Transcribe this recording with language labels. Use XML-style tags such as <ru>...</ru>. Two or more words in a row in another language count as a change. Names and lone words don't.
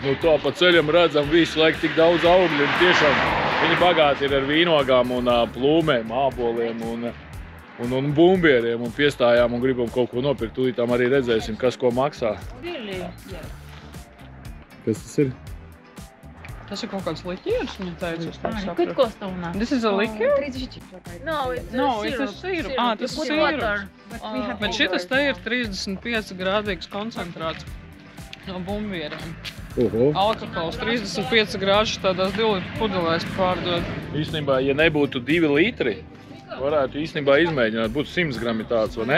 <lv>Nu, to pa ceļam redzam visu laiku tik daudz augļu. Un tiešām viņi bagāti ir ar vīnogām un plūmēm, āboliem un bumbieriem. Un piestājām un gribam kaut ko nopirkt. Tūlītām arī redzēsim, kas ko maksā. Kas tas ir? Tas ir kaut kāds likieris, viņa teica.</lv> <ro>Cât costă una?</ro> <en>This is a liquor? 35. No, it's it's a syrup.</en> <lv>Tas ir sirups. Bet šitas te ir 35 grādīgs koncentrāts no bumbieriem. Alkohols 35 grāžas tādās 2 litru pudelēs pārdod. Īstenībā, ja nebūtu 2 litri, varētu īstenībā izmēģināt, būtu 100 grami tāds, vai ne?</lv>